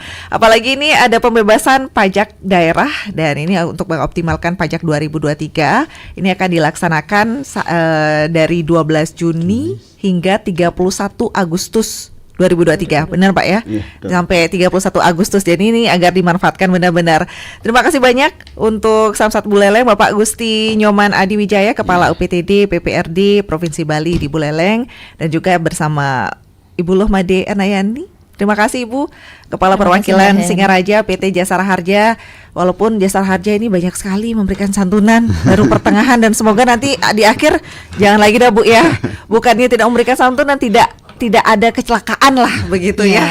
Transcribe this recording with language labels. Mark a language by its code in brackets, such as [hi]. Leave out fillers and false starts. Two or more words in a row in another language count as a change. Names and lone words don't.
[id] Apalagi ini ada pembebasan pajak daerah dan ini untuk mengoptimalkan pajak 2023. Ini akan dilaksanakan dari 12 Juni hingga 31 Agustus 2023. Benar Pak ya? Sampai 31 Agustus. Jadi ini agar dimanfaatkan benar-benar. Terima kasih banyak untuk Samsat Buleleng Bapak Gusti Nyoman Adi Wijaya, Kepala UPTD PPRD Provinsi Bali di Buleleng, dan juga bersama Ibu Lohmade Anayani Terima kasih Ibu, Kepala Terima kasih, Perwakilan Mbak Hen. Singaraja PT Jasara Harja. Walaupun Jasara Harja ini banyak sekali memberikan santunan baru pertengahan, dan semoga nanti di akhir jangan lagi dah Bu ya. Bukannya tidak memberikan santunan, tidak ada kecelakaan lah begitu ya.